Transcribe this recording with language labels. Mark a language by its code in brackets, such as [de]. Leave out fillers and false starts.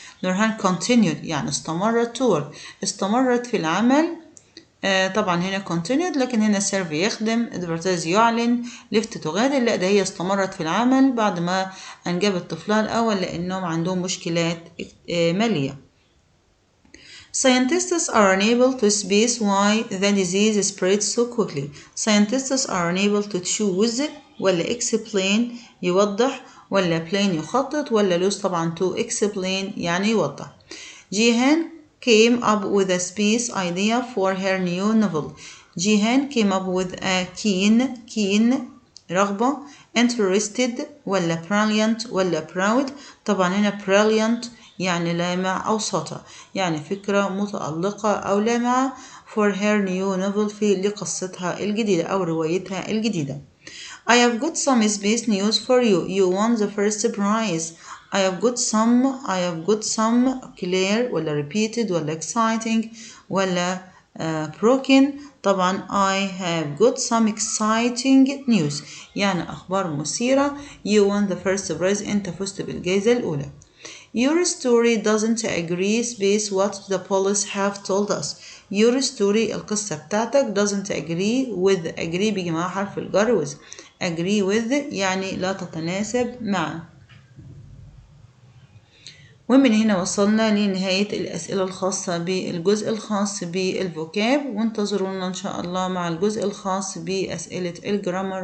[ar] نورهان continued يعني استمرت [en] to work [ar] استمرت في العمل طبعا هنا continued، لكن هنا serve يخدم، advertise يعلن، left تغادر، لا ده هي استمرت في العمل بعد ما أنجبت طفلها الأول لأنهم عندهم مشكلات مالية. [en] Scientists are unable to space why the disease spreads so quickly. Scientists are unable to choose ولا explain يوضح، ولا plan يخطط، ولا lose طبعا to explain [ar] يعني يوضح. [en] جيهان came up with a space idea for her new novel. [ar] جيهان [en] came up with a keen [ar] رغبة، interested ولا brilliant ولا proud طبعا هنا brilliant يعني لامع أو سطع يعني فكرة متألقة أو لامعة [en] for her new novel [ar] لقصتها الجديدة أو روايتها الجديدة. [en] I have got some space news for you. You won the first prize. I have got some clear ولا repeated ولا exciting ولا broken طبعا I have got some exciting news [ar] يعني أخبار مثيرة. [en] You won the first prize [ar] أنت فزت بالجائزة الأولى. [en] Your story doesn't agree space what the police have told us. Your story [ar] القصة بتاعتك [en] doesn't agree with agree [ar] بيجي معها حرف الجر with agree with يعني لا تتناسب مع. ومن هنا وصلنا لنهاية الأسئلة الخاصة بالجزء الخاص بالفوكاب، وانتظرونا إن شاء الله مع الجزء الخاص بأسئلة الجرامر.